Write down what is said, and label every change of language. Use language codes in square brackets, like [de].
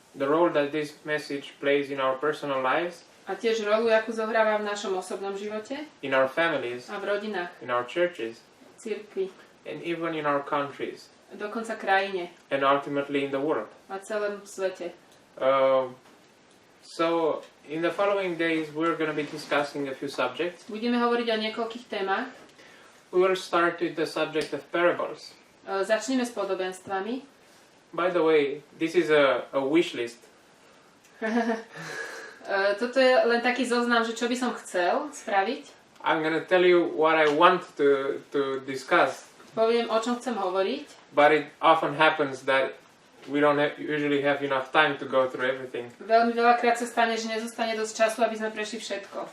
[en] The role that this message plays in our personal lives, [sk] A tiež rolu, akú zohráva v našom osobnom živote [en] in our families, [sk] a v rodinách, [en] in our churches, [sk] v cirkvi, [en] and even in our countries, [sk] dokonca krajine [en] and ultimately in the world. [sk] a celom svete. [en] So in the following days we're going to be discussing a few subjects. [sk] Budeme hovoriť o niekoľkých témach. [en] We will start with the subject of parables. [sk] Začneme s podobenstvami. [en] By the way, this is a wish list. [sk] Toto je len taký zoznam, že čo by som chcel spraviť. [en] I'm going to tell you what I want to discuss. [sk] Poviem, o čom chcem hovoriť. [en] But it often happens that we don't usually have enough time to go through everything. [sk] Veľmi veľakrát sa stane, že nezostane dosť času, aby sme prešli všetko.